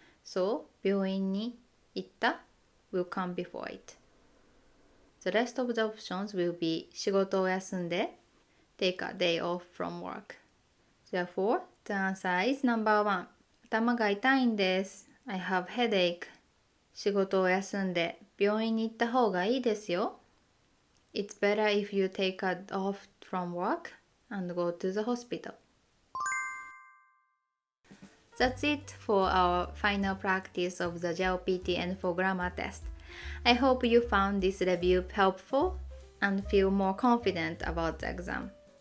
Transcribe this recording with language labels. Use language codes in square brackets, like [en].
[en] So, [ja] 病院に行った [en] will come before it. The rest of the options will be [ja] 仕事を休んで [en] take a day off from work. Therefore, the answer is number 1. [ja] 頭が痛いんです。 [en] I have headache. [ja] 仕事を休んで病院に行った方がいいですよ。 [en] It's better if you take a off from work and go to the hospital. That's it for our final practice of the JLPT N4 grammar test. I hope you found this review helpful and feel more confident about the exam.